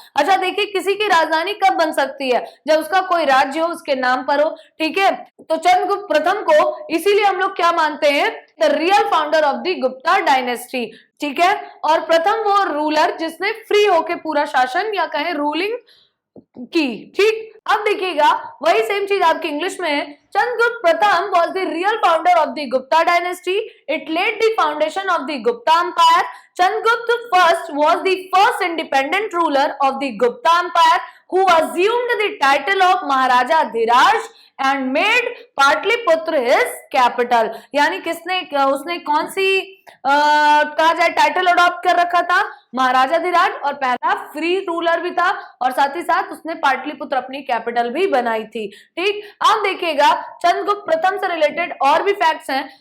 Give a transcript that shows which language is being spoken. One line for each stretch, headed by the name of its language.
Hindi: अच्छा देखिए किसी की राजधानी कब बन सकती है? जब उसका कोई राज्य हो, उसके नाम पर हो, ठीक है। तो चंद्रगुप्त प्रथम को इसीलिए हम लोग क्या मानते हैं?
English: the real founder of the Gupta dynasty,
Hindi: ठीक है। और प्रथम वो रूलर जिसने फ्री होके पूरा शासन या कहें रूलिंग की, ठीक। अब देखिएगा वही सेम चीज आपकी इंग्लिश में है।
English: चंद्रगुप्त प्रथम was the real founder of the Gupta dynasty. It laid the foundation of the Gupta Empire. Chandragupta first was the first independent ruler of the Gupta Empire who assumed the title of Maharaja Dhiraj and made Pataliputra his capital.
Hindi: यानी किसने, उसने कौन सी कहा जाए title adopt कर रखा था? महाराजा धीराज, और पहला फ्री रूलर भी था और साथ ही साथ उसने पाटलिपुत्र अपनी कैपिटल भी बनाई थी, ठीक। अब देखिएगा चंद्रगुप्त प्रथम से रिलेटेड और भी फैक्ट्स हैं।